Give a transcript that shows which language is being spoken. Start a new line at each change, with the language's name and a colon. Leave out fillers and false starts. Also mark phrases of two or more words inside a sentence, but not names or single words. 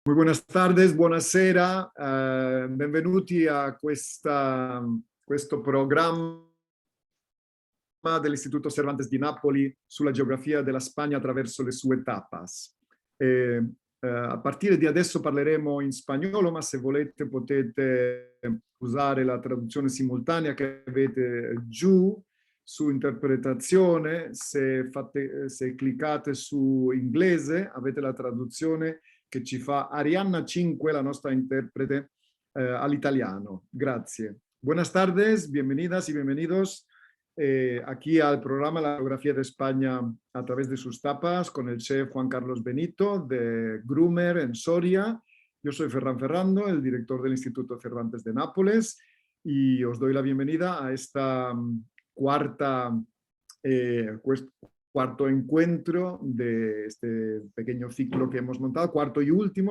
Spanish: Muy buenas tardes,
Italian: buonasera, benvenuti a questo programma dell'Istituto Cervantes di Napoli sulla geografia della Spagna attraverso le sue tapas. A partire di adesso parleremo in spagnolo, ma se volete potete usare la traduzione simultanea che avete giù su interpretazione. Se cliccate su inglese avete la traduzione che ci fa Arianna 5, la nostra interprete all'italiano. Grazie.
Spanish: Buenas tardes, bienvenidas y bienvenidos aquí al programa La Geografía de España a través de sus tapas con el chef Juan Carlos Benito de Groomer en Soria. Yo soy Ferran Ferrando, el director del Instituto Cervantes de Nápoles, y os doy la bienvenida a esta cuarto encuentro de este pequeño ciclo que hemos montado, cuarto y último.